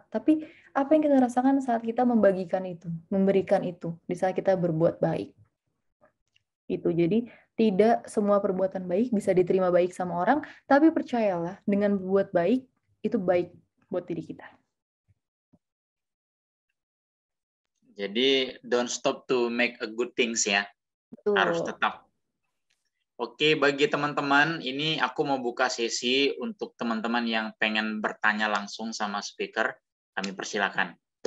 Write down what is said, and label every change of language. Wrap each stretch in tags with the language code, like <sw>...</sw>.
<id>Tapi apa yang kita rasakan saat kita membagikan itu, memberikan itu, di saat kita berbuat baik. Itu jadi tidak semua perbuatan baik bisa diterima baik sama orang, tapi percayalah dengan berbuat baik itu baik buat diri kita.</id> <en>Jadi don't stop to make a good things ya.</en> <id>Betul. Harus tetap. Oke, bagi teman-teman, ini aku mau buka sesi untuk teman-teman yang pengen bertanya langsung sama speaker, kami persilakan.</id>